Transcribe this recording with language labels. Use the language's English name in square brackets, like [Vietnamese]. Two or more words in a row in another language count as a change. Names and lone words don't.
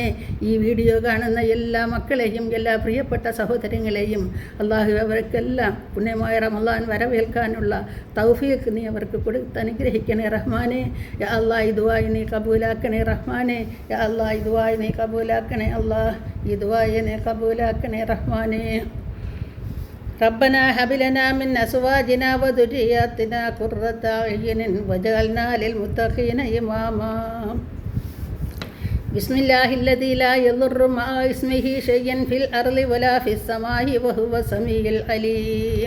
[Malayalam] ഈ വീഡിയോ കാണുന്ന എല്ലാ മക്കളെയും എല്ലാ പ്രിയപ്പെട്ട സഹോദരങ്ങളെയും അള്ളാഹു അവർക്കെല്ലാം പുണ്യമായ റമദാൻ വരവേൽക്കാനുള്ള തൗഫീഖ് നീ അവർക്ക് കൊടുത്ത് അനുഗ്രഹിക്കണേ റഹ്മാനെ. [Arabic] يا الله, [Malayalam] ഈ ദുആയെ നീ കബൂലാക്കണേ റഹ്മാനെ. [Arabic] يا الله, [Malayalam] ഈ ദുആയെ നീ കബൂലാക്കണേ അല്ലാഹ്, ഈ ദുആയെ നീ കബൂലാക്കണേ റഹ്മാനെ. [Arabic] ربنا هب لنا من أزواجنا وذرياتنا قرة أعين واجعلنا للمتقين إماما. بسم الله الذي لا يضر مع اسمه شيء في الأرض ولا في السماء وهو السميع العليم.